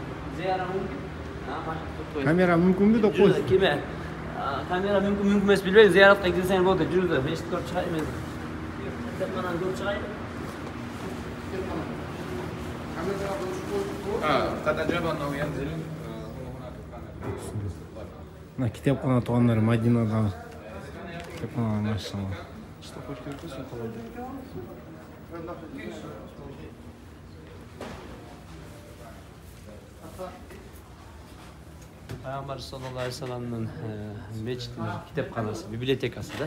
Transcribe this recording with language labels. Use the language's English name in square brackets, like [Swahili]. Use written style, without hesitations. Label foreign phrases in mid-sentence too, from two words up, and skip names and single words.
[Kyrgyz] Зияра мүмкүн. Камера мүмкүнбү деп койсуз. Кеме? Камера мүмкүн эмес билбейм. Зияратка кирсең болду. Жүрүңүздөр. Эшик көрүп чыгайын мен. Китепкананы көрүп чыгайын. [Arabic] قد أجاب أنه ينزل [Kyrgyz] Мына китепкана туугандар Мадинада. Китепкана машалла. [Russian] Что хочешь переписывать, холодно? [Kyrgyz] Пайгамбар [Arabic] صلى الله عليه [Kyrgyz] вассаламдын мечитинин китепканасы, библиотекасы да.